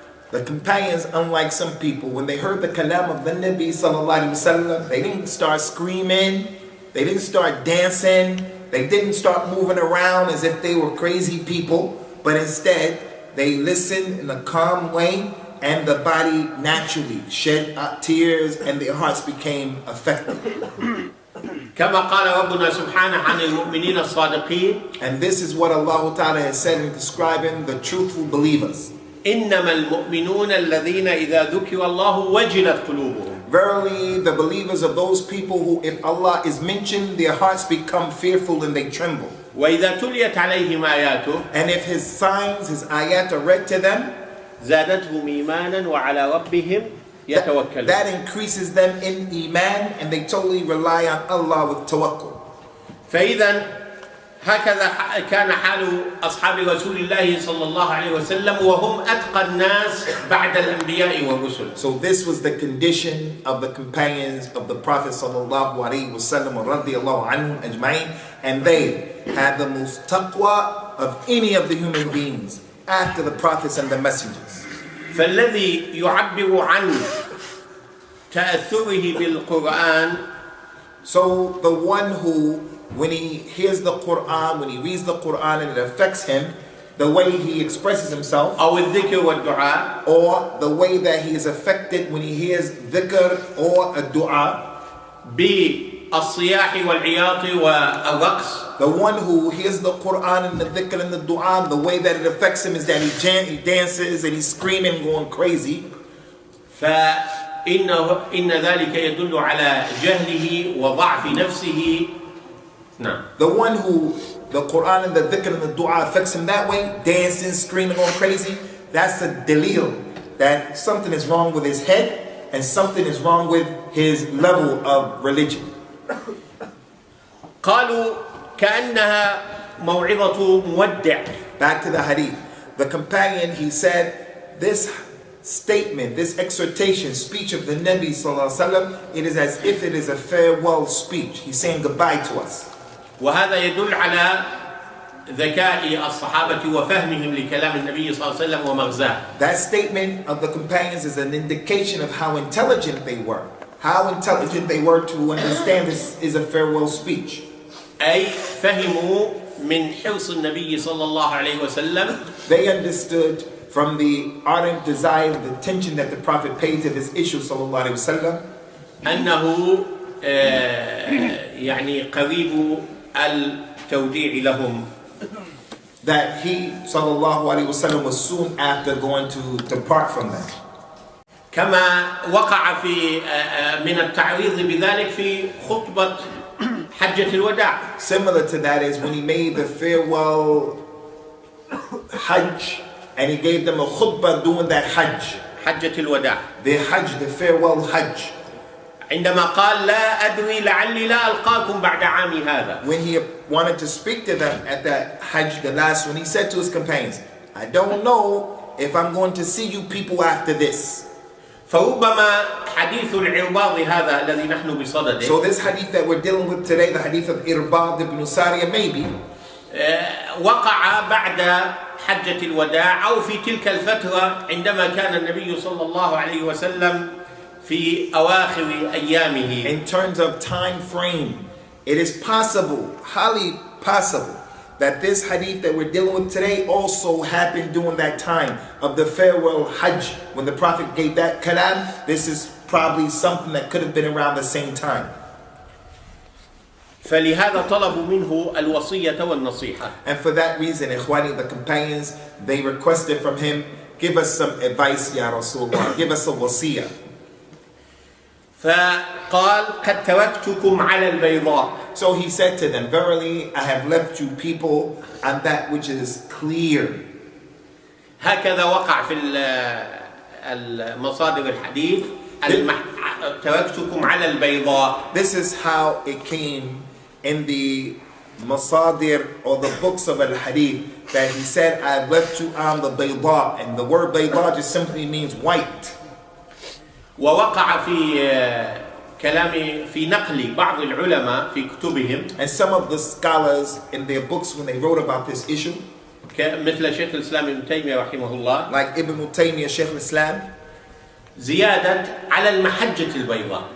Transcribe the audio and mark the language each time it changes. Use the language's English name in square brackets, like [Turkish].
[English] The companions, unlike some people, when they heard the kalam of the Nabi [Arabic] sallallahu alaihi wasallam, [English] they didn't start screaming, they didn't start dancing, they didn't start moving around as if they were crazy people, but instead they listened in a calm way, and the body naturally shed tears and their hearts became affected. [Arabic] كما قال ربنا سبحانه عن المؤمنين الصادقين. [English] And this is what Allah Ta'ala has said in describing the truthful believers. [Arabic] إنما المؤمنون الذين إذا ذكر الله وجلت قلوبهم. [English] Verily, the believers are those people who, if Allah is mentioned, their hearts become fearful and they tremble. [Arabic] وإذا تليت عليهم آياته. [English] And if His signs, His ayat are read to them, [Arabic] زادتهم إيمانا وعلى ربهم يتوكلون. [English] That increases them in iman and they totally rely on Allah with tawakkul. [Arabic] فإذا هكذا كان حال أصحاب رسول الله صلى الله عليه وسلم وهم أتقى الناس بعد الأنبياء والرسل. [English] So this was the condition of the companions of the Prophet [Arabic] sallallahu alaihi wasallam radiyallahu anhum ajma'in, [English] and they had the most taqwa of any of the human beings after the prophets and the messengers. [Arabic] فالذي يعبر عن تأثره بالقرآن. [English] So the one who, when he hears the Quran, when he reads the Quran and it affects him, the way he expresses himself, [Arabic] أو الذكر والدعاء, [English] or the way that he is affected when he hears dhikr or a dua, [Arabic] بالصياح والعياط والرقص. [English] the one who hears the Quran and the dhikr and the dua, the way that it affects him is that he dances and he's screaming, going crazy. [Arabic] فإن ذلك يدل على جهله وضعف نفسه. نعم. [English] The one who the Quran and the dhikr and the dua affects him that way, dancing, screaming, going crazy, that's a dalil that something is wrong with his head and something is wrong with his level of religion. [Arabic] قالوا كأنها موعظة مودع. [English] Back to the hadith. The companion, he said, this statement, this exhortation, speech of the Nabi [Arabic] sallallahu alaihi wasallam, [English] it is as if it is a farewell speech. He's saying goodbye to us. [Arabic] وهذا يدل على ذكاء الصحابة وفهمهم لكلام النبي صلى الله عليه وسلم ومغزاه. [English] That statement of the companions is an indication of how intelligent they were. How intelligent they were to understand this is a farewell speech. [Arabic] أي فهموا من حرص النبي صلى الله عليه وسلم. [English] They understood from the ardent desire, the attention that the Prophet paid to this issue [Arabic] sallallahu alaihi wasallam, أنه يعني قريب التوديع لهم. [English] that he [Arabic] sallallahu alaihi wasallam [English] was soon after going to depart from them. [Arabic] كما وقع في من التعريض بذلك في خطبة حجة الوداع. [English] Similar to that is when he made the farewell Hajj and he gave them a khutbah doing that Hajj. [Arabic] حجة الوداع. [English] The Hajj, the farewell Hajj. [Arabic] عندما قال لا أدري لعلي لا ألقاكم بعد عامي هذا. [English] When he wanted to speak to them at that Hajj, the last one, he said to his companions, I don't know if I'm going to see you people after this. [Arabic] فربما حديث العرباض هذا الذي نحن بصدده. [English] So this hadith that we're dealing with today, the hadith of Irbad ibn Sariya, maybe [Arabic] وقع بعد حجة الوداع أو في تلك الفترة عندما كان النبي صلى الله عليه وسلم في أواخر أيامه. [English] In terms of time frame, it is possible, highly possible, that this hadith that we're dealing with today also happened during that time of the farewell Hajj. When the Prophet gave that kalam, this is probably something that could have been around the same time. [Arabic] فلهذا طلبوا منه الوصية والنصيحة. [English] And for that reason, Ikhwani, the companions, they requested from him, give us some advice, [Arabic] Ya Rasulullah, [English] give us a wasiyah. [Arabic] فقال قد تركتكم على البيضاء. [English] So he said to them, verily, I have left you people on that which is clear. [Arabic] هكذا وقع في المصادر الحديث تركتكم على البيضاء. [English] This is how it came in the masadir or the books of al-hadith, that he said, I have left you on the bayda, and the word bayda just simply means white. [Arabic] ووقع في كلام في نقل بعض العلماء في كتبهم. [English] And some of the scholars in their books, when they wrote about this issue, [Arabic] مثل شيخ الإسلام ابن تيمية رحمه الله, [English] like Ibn Taymiyyah, Sheikh al-Islam, [Arabic] زيادة على المحجة البيضاء.